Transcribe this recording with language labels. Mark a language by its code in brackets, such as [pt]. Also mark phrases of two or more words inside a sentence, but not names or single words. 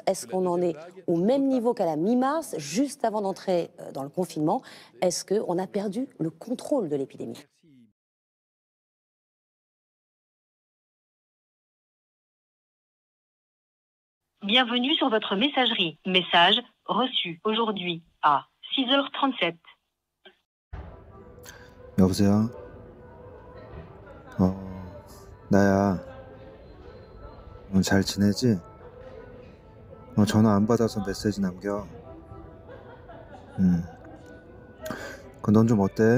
[fr] Est-ce qu'on en est au même niveau qu'à la mi-mars, juste avant d'entrer dans le confinement? Est-ce qu'on a perdu le contrôle de l'épidémie? Bienvenue sur votre messagerie. Message reçu aujourd'hui à 6h37. [ko] 여보세요? 나야. 잘 지내지? 전화 안 받아서 메시지 남겨. 넌 좀 어때?